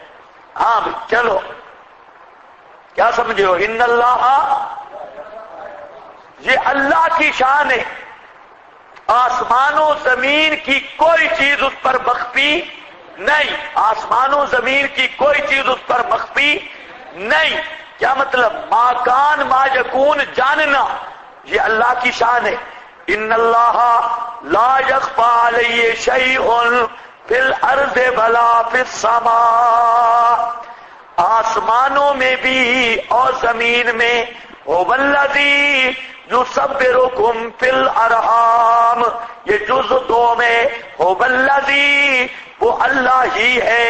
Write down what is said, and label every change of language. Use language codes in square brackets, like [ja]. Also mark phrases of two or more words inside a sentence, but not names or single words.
[ur] ہاں چلو کیا سمجھے ہو؟ [ar] ان اللہ، [ur] یہ اللہ کی شان ہے. آسمان و زمین کی کوئی چیز اس پر مخفی نہیں، آسمان و زمین کی کوئی چیز اس پر مخفی نہیں. کیا مطلب؟ [ar] ما کان ما یکون، [ur] جاننا یہ اللہ کی شان ہے. [ar] ان اللہ لا یخفی علیہ شیء فی الارض ولا فی السماء، [ur] آسمانوں میں بھی اور زمین میں. [ar] هو الذی یصورکم فی الارحام، [ur] یہ جز 2 میں [ar] هو الذی، [ur] وہ اللہ ہی ہے.